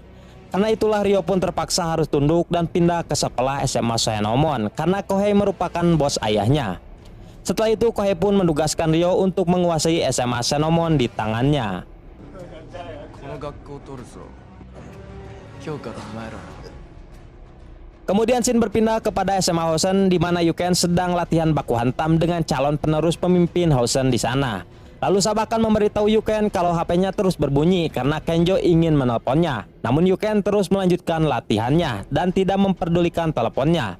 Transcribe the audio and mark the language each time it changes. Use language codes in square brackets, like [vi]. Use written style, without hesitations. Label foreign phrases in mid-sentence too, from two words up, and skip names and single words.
[id] Karena itulah Ryo pun terpaksa harus tunduk dan pindah ke sekolah SMA Shenomon karena Kohei merupakan bos ayahnya. Setelah itu Kohei pun menugaskan Ryo untuk menguasai SMA Shenomon di tangannya. [ja] 今日からお前ら [id] Kemudian scene berpindah kepada SMA Hosen di mana Yuken sedang latihan baku hantam dengan calon penerus pemimpin Hosen di sana. Lalu Sabakan memberitahu Yuken kalau HP-nya terus berbunyi karena Kenjo ingin menelponnya. Namun Yuken terus melanjutkan latihannya dan tidak memperdulikan teleponnya.